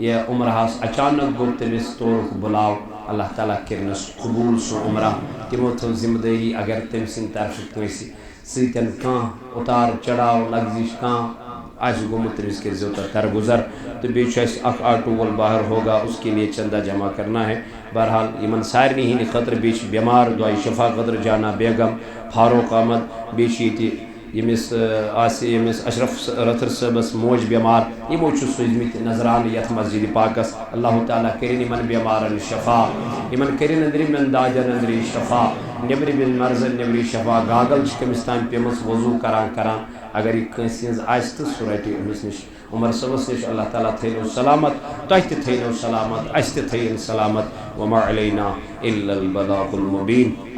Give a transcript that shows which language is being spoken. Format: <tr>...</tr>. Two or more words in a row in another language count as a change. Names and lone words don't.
<ks>یہ عمرہس اچانک گوٚو تٔمِس تورُکھ بُلاو اللہ تعالیٰ کٔرنس قبوٗل سُہ عمرہ تِمو تھٲو ذمہٕ دٲری اگر تٔمۍ سٕنٛدِ طرفہٕ کٲنٛسہِ سۭتۍ کانٛہہ اُتار چڑاو لگزش کانٛہہ آسہِ گوٚمُت تٔمِس کٔرۍزیو تُہۍ درگُزر تہٕ بیٚیہِ چھُ اَسہِ اکھ آٹوٗ وول</ks> <ur>باہر ہوگا اس کے لیے چندہ جمع کرنا ہے</ur> <ks>بہرحال یمن سارنٕے ہٕنٛدِ خٲطرٕ بیٚیہِ چھِ بٮ۪مار دعایہِ شفا خٲطرٕ جانا بیگم فاروق احمد بیٚیہِ چھِ ییٚتہِ ییٚمِس اشرف رتھر صٲبس موج بٮ۪مار یمو چھُ سوٗزمٕتۍ نظرانہٕ یتھ مسجدِ پاکس اللہ تعالیٰ کٔرِنۍ یمن بٮ۪مارن شفا یمن کٔرِنۍ أنٛدرِمٮ۪ن دادٮ۪ن أنٛدری شفا نیٚبرِمٮ۪ن مرضن نیٚبری شفا گاگل چھِ کٔمِس تام پیٚمٕژ وضوٗ کران اگر یہ کٲنٛسہِ ہٕنٛز آسہِ تہٕ سُہ رٹہِ أمِس نِش عمر صٲبس نِش اللہ تعالیٰ تھٲینو سلامت تۄہہِ تہِ تھٲینو سلامت اَسہِ تہِ تھٲیِن سلامت</ks> <ar>وما علینا الا البلاغ المبین.</ar>